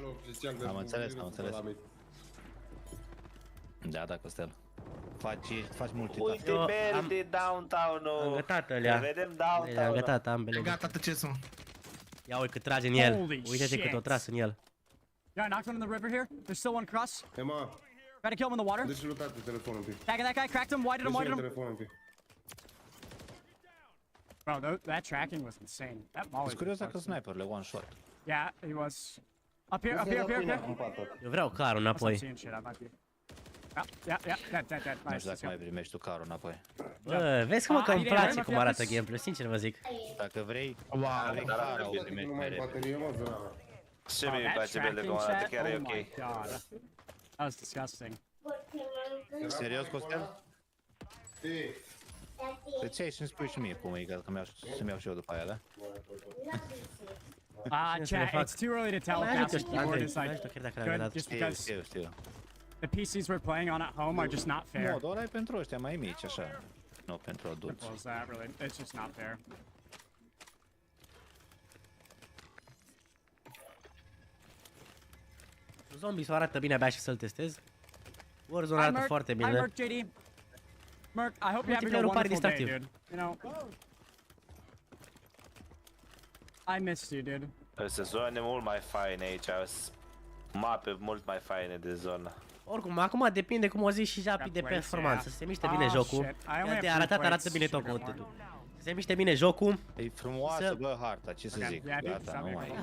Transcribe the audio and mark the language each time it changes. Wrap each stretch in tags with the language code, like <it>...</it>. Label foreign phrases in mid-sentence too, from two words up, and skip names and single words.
<ro>Am înțeles. Da, Costel. Faci multitasking. Uite, Beldi, downtown-ul. Am gătat alea. Vedem downtown-ul. Am gătat ambele. Gata, tăceți-mă. Ia uite cât trage în el. Uite-te cât o tras în el.</ro> <en>Yeah, I knocked one in the river here. There's still one cross. Hey, ma. Try to kill him in the water.</en> <ro>Deci lutate telefonul un pic.</ro> <en>Tagging that guy, cracked him, whited him.</en> <ro>Telefonul un pic.</ro> <en>Bro, that tracking was insane. That ball was...</en> <ro>Ești curios dacă sniperle</ro> <en>one shot. Yeah, he was. Up here.</en> <ro>Eu vreau carul înapoi.</ro> <en>Yeah, dead.</en> <ro>Nu știu dacă mai primești tu carul înapoi. Bă, vezi că îmi place cum arată gameplay, sincer vă zic. Dacă vrei, carul o primești mai repede. Și mie îmi place Beldi cum arată, chiar e ok.</ro> <en>That was disgusting.</en> <ro>Serios, Costel? De ce ai și-mi spui și mie cum e, că să-mi iau și eu după aia, da?</ro> <en>Chat, it's too early to tell if the keyboard is like good, just because the PCs we're playing on at home are just not fair.</en> <ro>Modul ăla e pentru ăștia mai mici, așa. Nu pentru adulți.</ro> <en>It's just not fair.</en> <ro>Zombies arată bine, abia și să-l testez. Warzone arată foarte bine.</ro> <en>Merc, JD. Merc, I hope you have a wonderful day, dude. You know, I missed you, dude.</en> <ro>Sunt zone mult mai faine aici, mape mult mai faine de zonă. Oricum, acum depinde cum o zi și Japi de performanță. Se miște bine jocul. De arată bine tot contentul. Se miște bine jocul. E frumoasă, bă, harta, ce să zic. Gata, nu mai.</ro>